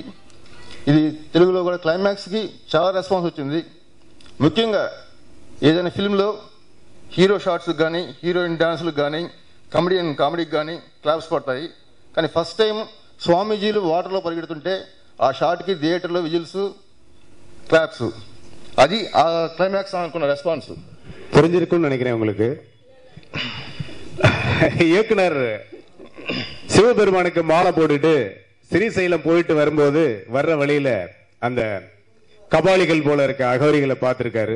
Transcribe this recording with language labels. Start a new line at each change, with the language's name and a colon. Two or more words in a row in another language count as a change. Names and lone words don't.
Telugu: ఇది తెలుగులో కూడా క్లైమాక్స్కి చాలా రెస్పాన్స్ వచ్చింది. ముఖ్యంగా ఏదైనా ఫిల్మ్లో
English: hero shots
Telugu: కానీ హీరోయిన్ డాన్స్లకు కానీ కామెడీకి కానీ క్లాప్స్ పడతాయి. కానీ
English: first time
Telugu: స్వామీజీలు వాటర్లో పరిగెడుతుంటే ఆ షార్ట్కి థియేటర్లో
English: whistles claps.
Tamil: அது கிளைமேக்ஸ் ஆன ரெஸ்பான்ஸ் புரிஞ்சிருக்கும்னு நினைக்கிறேன் உங்களுக்கு. இயக்குனர் சிவபெருமானுக்கு மாலை போட்டுட்டு ஸ்ரீசைலம் போயிட்டு வரும்போது வர்ற வழியில அந்த கபாலிகள் போல இருக்க அகோரிகளை பார்த்திருக்காரு.